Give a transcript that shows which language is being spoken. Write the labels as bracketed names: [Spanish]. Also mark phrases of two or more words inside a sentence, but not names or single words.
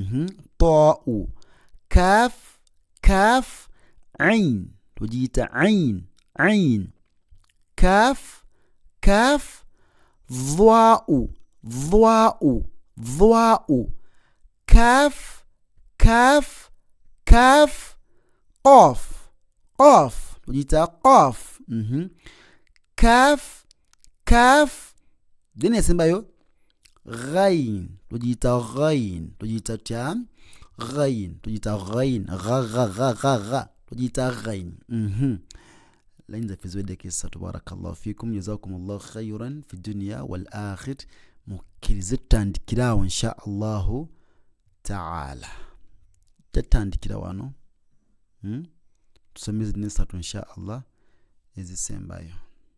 [Ganda] kaf ain tugiyita ain kaf dhwa'u kaf qaf tugiyita qaf kaf. Then esembayo ghain tugiyita ghain tugiyita ghain tugiyita ghain. Laini zaffe ziweddeko essatu. [Arabic] بارك الله فيكم جزاكم الله خيرا في الدنيا والآخرة. [Ganda] Mukkirize tutandikirawo [Arabic] إن شاء الله تعالى. [Ganda] Tutandikira wano tusome zino essatu [Arabic] إن شاء الله [Ganda] ezisembayo.